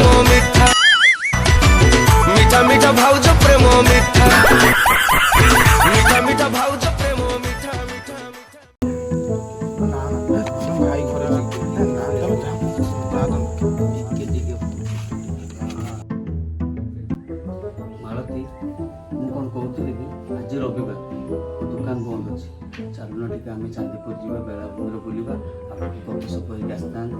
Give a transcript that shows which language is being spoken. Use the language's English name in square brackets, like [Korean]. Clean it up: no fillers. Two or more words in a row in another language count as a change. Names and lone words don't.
[Odia] ମିଠା ମିଠା ମିଠା ଭାଉଜ ପ୍ରେମ ମିଠା ମିଠା ମିଠା ଭାଉଜ ପ୍ରେମ ମିଠା ମିଠା ଭାଇ ଖରାପ ମାଳତୀ ମୁଁ କ'ଣ କହୁଥିଲି କି ଆଜି ରବିବାର ଦୋକାନ ବନ୍ଦ ଅଛି ଚାଲୁନ ଟିକେ ଆମେ ଚାନ୍ଦିପୁର ଯିବା ବେଳାଭୂମିରେ ବୁଲିବା ଆଉ ଗପସପ ହେଇକି ଆସିଥାନ୍ତେ